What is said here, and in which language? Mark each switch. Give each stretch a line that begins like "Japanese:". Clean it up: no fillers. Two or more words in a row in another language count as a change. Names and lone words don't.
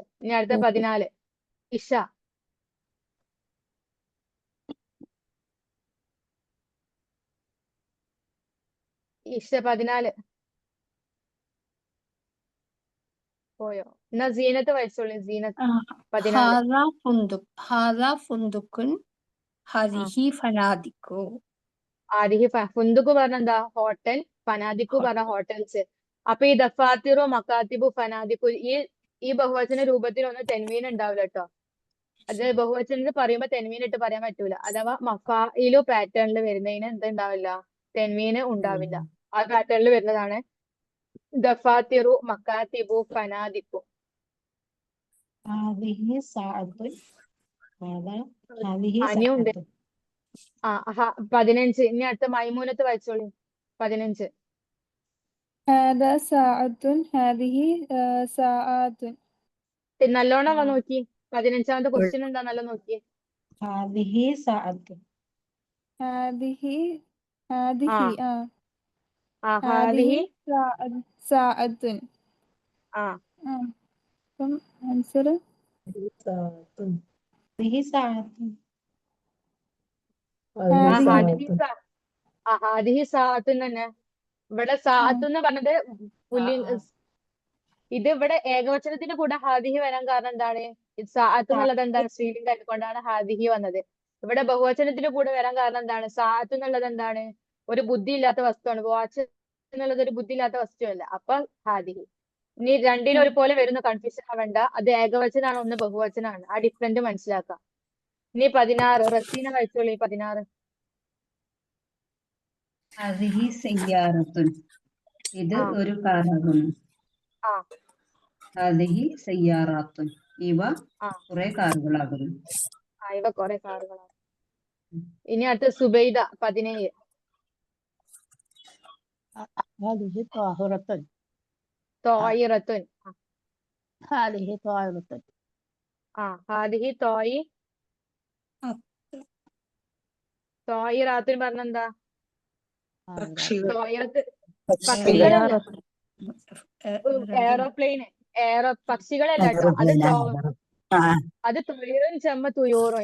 Malayalam: ഇനി അടുത്ത 14 ഇഷ. ഇഷ 14 പോയോ? എന്നാ സീനത്ത് വായിച്ചോളി. സീനത്ത് 14.
Arabic: هذا فندق هذا فندق هذه فنادق. هذه فندق
Malayalam: പറഞ്ഞ എന്താ? ഹോട്ടൽ. ഫനാദിക്കു പറഞ്ഞ ഹോട്ടൽസ്. അപ്പൊ ഈ
Arabic: دفاتر، مكاتب، فنادق
Malayalam: ഈ ബഹുവചന രൂപത്തിൽ ഒന്നും തെൻവീൻ ഉണ്ടാവില്ല കേട്ടോ. അത് ബഹുവചനത്തിൽ പറയുമ്പോ തെൻവീൻ ഇട്ട് പറയാൻ പറ്റൂല. അഥവാ മഫായിലു പാറ്റേണിൽ വരുന്നതിന് എന്തുണ്ടാവില്ല? തെൻവീന് ഉണ്ടാവില്ല. ആ പാറ്റേണിൽ വരുന്നതാണ്
Arabic: دفاتر، مكاتب، فنادق. هذه ساعة هذه
Malayalam: അനിയുണ്ട്.
Arabic: ساعة
Malayalam: 15. ഇനി അടുത്ത മൈമൂനത്ത് വായിച്ചോളി. 15.
Arabic: هذا ساعة هذه ساعات
Malayalam: നല്ലോണം വന്ന് നോക്കി. 15ാമത്തെ ക്വസ്റ്റ്യൻ എന്താ? നല്ല നോക്കി.
Arabic: هذه ساعة هذه ഹാദിഹി. ساعة كم ആൻസർ? هذه ساعة هذه ساعة
Malayalam: തന്നെ. ഇവിടെ സാഅത്ത് എന്ന് പറഞ്ഞത് ഇത് ഇവിടെ ഏകവചനത്തിന്റെ കൂടെ ഹാദിഹി വരാൻ കാരണം എന്താണ്? ഇത് സാഅത്ത് എന്നുള്ളത് എന്താണ്? സ്ത്രീലിംഗം ആയതുകൊണ്ടാണ് ഹാദിഹി വന്നത്. ഇവിടെ ബഹുവചനത്തിന്റെ കൂടെ വരാൻ കാരണം എന്താണ്? സാഅത്ത് എന്നുള്ളത് എന്താണ്? ഒരു ബുദ്ധി ഇല്ലാത്ത വസ്തുവാണ്. വാച്ച് എന്നുള്ളത് ഒരു ബുദ്ധി ഇല്ലാത്ത വസ്തുവല്ല. അപ്പൊ ഹാദിഹി. ഇനി രണ്ടിനും ഒരുപോലെ വരുന്ന കൺഫ്യൂഷൻ ആവണ്ട. അത് ഏകവചനാണ്, ഒന്ന് ബഹുവചനാണ്. ആ ഡിഫറൻറ്റ് മനസ്സിലാക്കാം. ഇനി 16 റസീന വായിച്ചോളി. 16.
Arabic: هذه سيارة.
Malayalam: ഇത് ഒരു കാറാകുന്നു.
Arabic: هذه سيارات.
Malayalam: ഇവ കുറെ കാറുകളാകുന്നു. ഇവ കുറെ കാറുകളാണ്. ഇനി അടുത്ത സുബൈദ 17.
Arabic: هذه طاهرة തോയിറത്തുൻ. هذه طاهرة هذه طائرة
Malayalam: പറഞ്ഞെന്താ? തോയിറത്ത് പക്ഷികളല്ല, എയറോപ്ലെയിന്. പക്ഷികളല്ല കേട്ടോ. അത് തൊഴിറും ചെമ്മ തുയൂറും.